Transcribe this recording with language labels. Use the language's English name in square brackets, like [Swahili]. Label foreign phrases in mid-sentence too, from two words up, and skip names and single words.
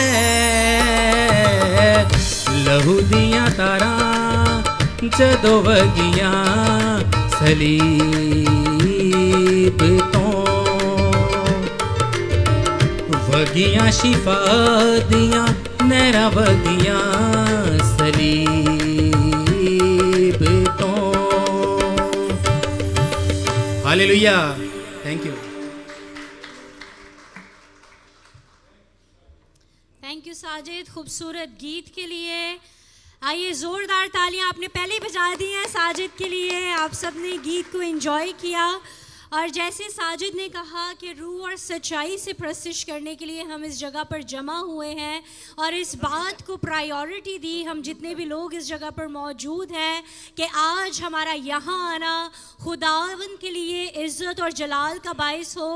[Punjabi] لہو دیاں تاراں جدوں وگیاں صلیب توں وگیاں شفا دیاں نہراں وگیاں صلیب توں. [English] Hallelujah, thank you. thank you [Urdu] ساجد خوبصورت گیت کے لیے. آئیے زوردار تالیاں آپ نے پہلے ہی بجا دی ہیں ساجد کے لیے. آپ سب نے گیت کو انجوائے کیا اور جیسے ساجد نے کہا کہ روح اور سچائی سے پرستت کرنے کے لیے ہم اس جگہ پر جمع ہوئے ہیں اور اس بات کو پرائیورٹی دی ہم جتنے بھی لوگ اس جگہ پر موجود ہیں کہ آج ہمارا یہاں آنا خداوند کے لیے عزت اور جلال کا باعث ہو.